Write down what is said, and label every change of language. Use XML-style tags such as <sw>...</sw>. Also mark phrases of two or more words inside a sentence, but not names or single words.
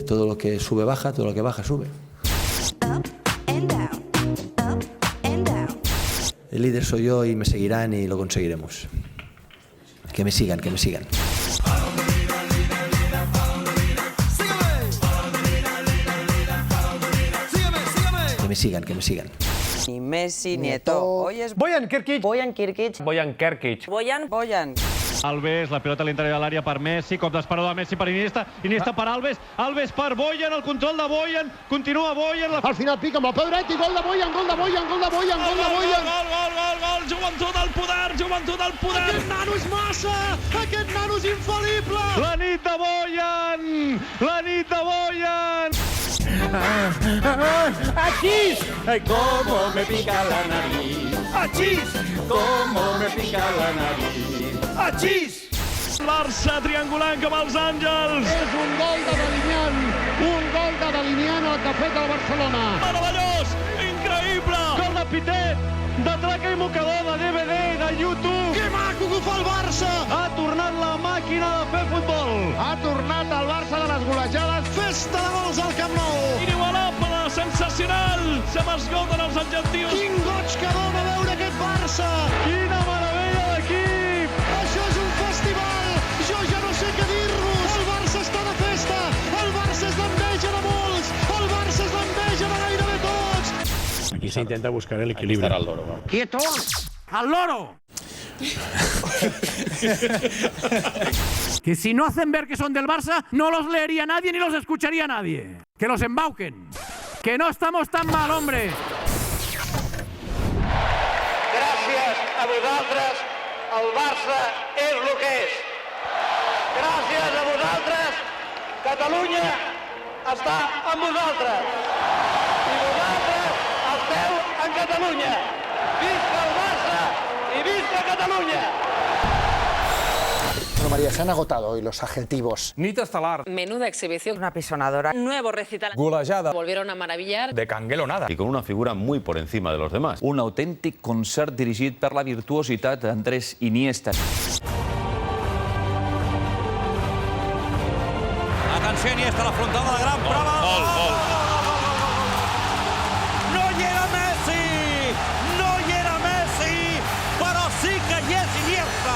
<es>Todo lo que sube baja, todo lo que baja sube. El líder soy yo y me seguirán y lo conseguiremos. Que me sigan. Que me sigan, que me sigan. Ni Messi, ni Eto'o. Hoy es Bojan Kirkic. Bojan.</es> <ca>Alves, la pilota a l'interior de l'àrea per Messi, cop d'esperador de Messi per Iniesta, Iniesta per Alves, Alves per Bojan, el control de Bojan, continua Bojan, Al final pica amb el peu dret i gol de Bojan. Gol, joventut al poder! Aquest nano és massa! Aquest nano és infal·lible! La nit de Bojan! ¡Achís!</ca> <es>Ay, cómo me pica la nariz. ¡Achís! Cómo me pica la nariz. ¡Achís!</es> <ca>Barça triangulant com els Àngels! És un gol de Dalinian el que ha fet el Barcelona. Meravellós! Increïble! Gol de Pitet! De traca i mocador, de DVD, de YouTube! Que maco que ho fa el Barça! Ha tornat la màquina de fer futbol! Ha tornat el Barça de les golejades. Festa de gols al Camp Nou! Inigualable, sensacional! Se m'esgoten els adjectius! Quin goig que dona veure aquest Barça! Quina meravella d'equip! Això és un festival! Jo ja no sé què dir-vos! El Barça està de festa! El Barça és l'enveja de molts! El Barça és l'enveja de gairebé tots!</ca> <es>Aquí se intenta buscar el equilibrio. ¡Quieto! ¡Al loro! Que si no hacen ver que son del Barça, no los leería nadie ni los escucharía nadie. Que los embauquen. Que no estamos tan mal, hombre.</es> <ca>Gràcies a vosaltres, el Barça és el que és. Gràcies a vosaltres, Catalunya està amb vosaltres. I vosaltres esteu en Catalunya. Visca el Barça i visca Catalunya!</ca> <es>Bueno, María, se han agotado hoy los adjetivos.</es> <ca>Nit estel·lar.</ca> <es>Menuda exhibición. Una pisonadora. Nuevo recital.</es> <ca>Golejada.</ca> <es>Volvieron a maravillar. De canguelo nada. Y con una figura muy por encima de los demás.</es> <ca>Un autèntic concert dirigit per la virtuositat d'Andrés Iniesta. Atenció, Iniesta, la frontal de la gran prova. No hi era Messi, però sí que hi és Iniesta.</ca>